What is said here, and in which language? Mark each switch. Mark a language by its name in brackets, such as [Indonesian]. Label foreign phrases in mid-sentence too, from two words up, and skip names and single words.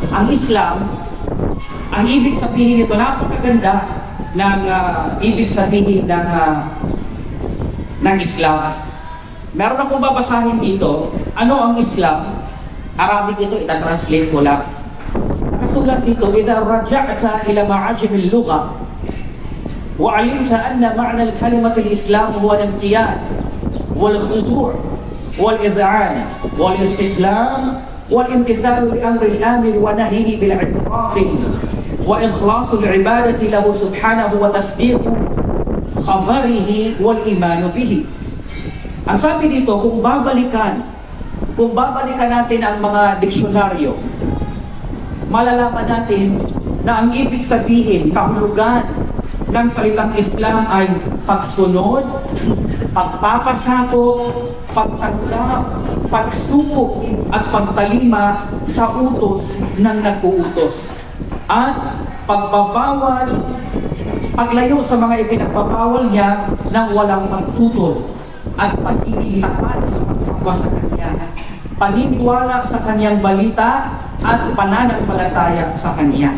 [Filipino] Ang Islam, ang ibig sabihin nito, napakaganda ng ibig sabihin ng Islam. Meron akong babasahin dito, ano ang Islam? Arabic ito, itatranslate ko lang. Nakasulat dito, [Arabic] إذا رجعت إلى معاجم اللغة وعلمت أن معنى الكلمة الإسلام هو الانقياد والخضوع والإذعان والاستسلام والامتثال لأمر الآمر ونهيه بالعبرات وإخلاص العبادة له سبحانه وتصديق خبره والإيمان به. [Filipino] Ang sabi dito, kung babalikan natin ang mga diksyonaryo, malalaman natin na ang ibig sabihin, kahulugan ng salitang Islam ay pagsunod, pagpapasakop, pagtanggap, pagsuko at pagtalima sa utos ng nag-uutos, at pagbabawal, paglayo sa mga ipinagbabawal niya ng walang pagtutol, at pag-iintapat sa pagsamba sa Kanya, paniniwala sa Kanyang balita at pananampalataya sa Kanya.